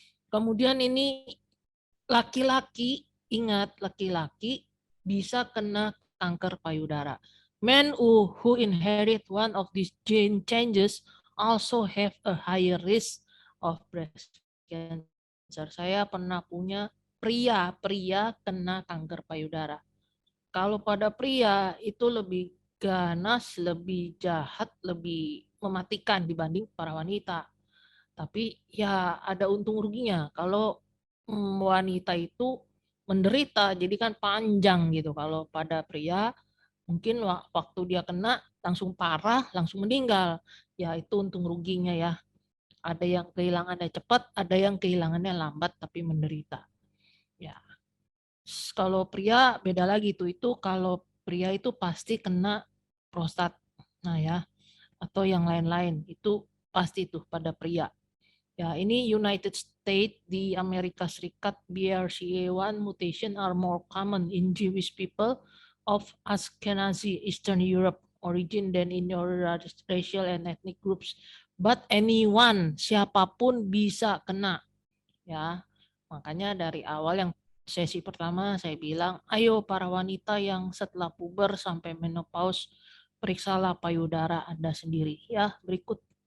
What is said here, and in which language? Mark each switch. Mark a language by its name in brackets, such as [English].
[Indonesian] Kemudian ini laki-laki, ingat laki-laki bisa kena kanker payudara. [English] Men who inherit one of these gene changes also have a higher risk of breast cancer. [Indonesian] Saya pernah punya pria kena kanker payudara. Kalau pada pria itu lebih ganas, lebih jahat, lebih mematikan dibanding para wanita. Tapi ya ada untung ruginya. Kalau wanita itu menderita, jadi kan panjang gitu. Kalau pada pria mungkin waktu dia kena langsung parah, langsung meninggal. Ya itu untung ruginya ya. Ada yang kehilangannya cepat, ada yang kehilangannya lambat tapi menderita. Ya. Kalau pria beda lagi tuh. Itu kalau pria itu pasti kena prostat. Nah ya, atau yang lain-lain. Itu pasti tuh pada pria. Ya, ini [English] United States [Indonesian] di Amerika Serikat [English] BRCA1 mutation are more common in Jewish people of Ashkenazi Eastern Europe origin than in your racial and ethnic groups. But anyone, [Indonesian] siapapun bisa kena. Ya, makanya dari awal yang sesi pertama saya bilang, ayo para wanita yang setelah puber sampai menopause, periksalah payudara Anda sendiri. Ya, berikut.